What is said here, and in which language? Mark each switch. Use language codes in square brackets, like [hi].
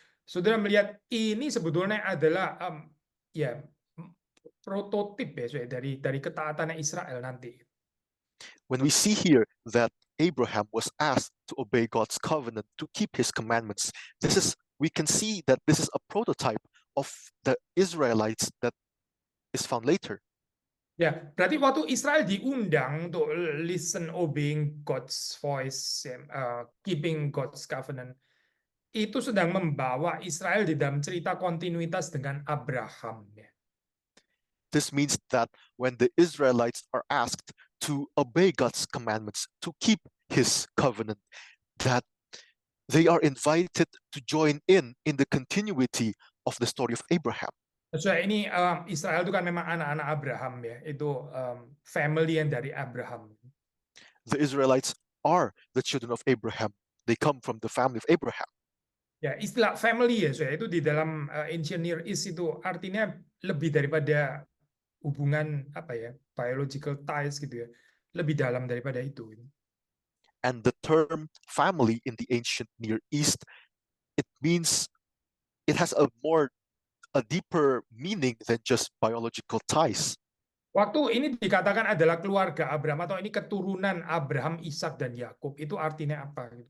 [id] Saudara melihat ini sebetulnya adalah ya prototip ya dari ketaatannya Israel nanti. [en] When we see here that Abraham was asked to obey God's covenant, to keep his commandments, this is we can see that this is a prototype of the Israelites that is found later. [id] Ya, berarti waktu Israel diundang untuk [en] listen, obeying God's voice, keeping God's covenant, [id] itu sedang membawa Israel di dalam cerita kontinuitas dengan Abraham. Ya. [en] This means that when the Israelites are asked to obey God's commandments, to keep his covenant, that they are invited to join in the continuity of the story of Abraham. [id] So ini Israel itu kan memang anak-anak Abraham ya, itu family yang dari Abraham. [en] The Israelites are the children of Abraham. They come from the family of Abraham. [id] Ya, istilah family ya, so itu di dalam ancient Near East itu artinya lebih daripada hubungan apa ya, [en] biological ties [id] gitu ya, lebih dalam daripada itu. [en] And the term family in the ancient Near East, it means it has a deeper meaning than just biological ties. [id] Waktu ini dikatakan adalah keluarga Abraham atau ini keturunan Abraham, Ishak dan Yakub, itu artinya apa?